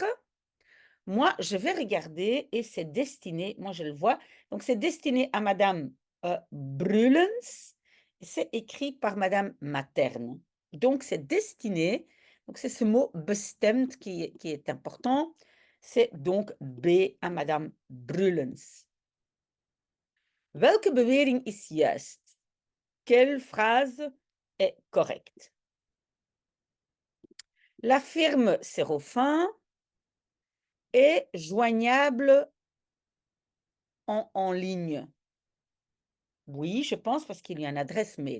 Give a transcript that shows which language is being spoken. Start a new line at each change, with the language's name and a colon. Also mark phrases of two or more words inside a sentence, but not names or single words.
French: Moi, je vais regarder et c'est destiné, moi je le vois, donc c'est destiné à Madame Brulens, c'est écrit par Madame Materne. Donc c'est destiné, donc c'est ce mot bestemd qui est important, c'est donc B à Madame Brulens.
Dutch: Welke bewering is juist?
French: Quelle phrase est correcte? La firme Sérofin est joignable en ligne. Oui, je pense parce qu'il y a une adresse mail.